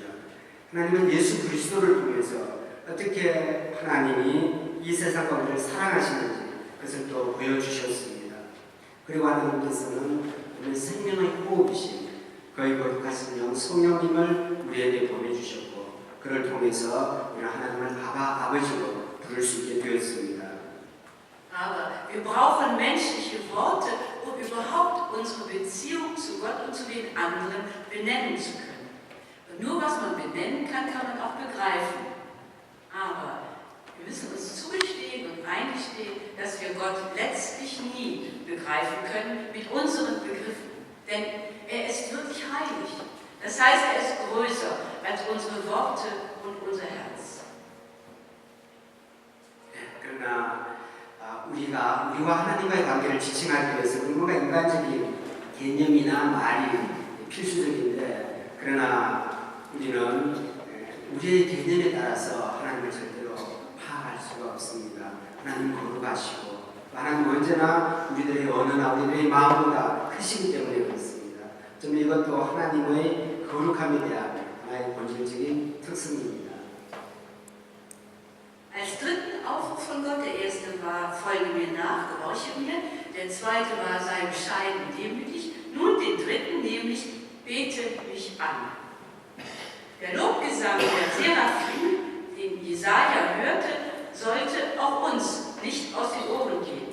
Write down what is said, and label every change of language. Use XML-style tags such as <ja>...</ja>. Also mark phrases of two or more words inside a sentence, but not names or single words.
<ko>하나님은 예수 그리스도를 통해서 어떻게 하나님이 이 세상과 우리를 사랑하시는지 그것을 또 보여주셨습니다. 그리고 하나님께서는 우리 생명의 호흡이신 거의 거룩하신 영 성령님을 우리에게 보내주셨고 그를 통해서 우리는 하나님을 아버지로 부를 수 있게 되었습니다.</ko> <de>Aber wir brauchen menschliche Worte, um überhaupt unsere Beziehung zu Gott und zu den anderen benennen zu können. Und nur was man benennen kann, kann man auch begreifen. Aber wir müssen uns zugestehen und eingestehen, dass wir Gott letztlich nie begreifen können mit unseren Begriffen. Denn er ist wirklich heilig. Das heißt, er ist größer als unsere Worte und unser Herz.</de> <ko>그러나 우리와 하나님과의 관계를 지칭하기 위해서 뭔가 인간적인 개념이나 말이 필수적인데 그러나 우리는 우리의 개념에 따라서 하나님을 절대로 파악할 수가 없습니다. 하나님 거룩하시고 하나님 언제나 우리들의 언어나 우리들의 마음보다 크시기 때문에 그렇습니다. 좀 이것도 하나님의 거룩함에 대한 하나의 본질적인 특성입니다.</ko> <de>Als dritten Aufruf von Gott, der erste war, folge mir nach, gehorche mir, der zweite war, sei bescheiden und demütig, nun den dritten, nämlich, bete mich an. Der Lobgesang der Seraphim, den Jesaja hörte, sollte auch uns nicht aus den Ohren gehen.</de>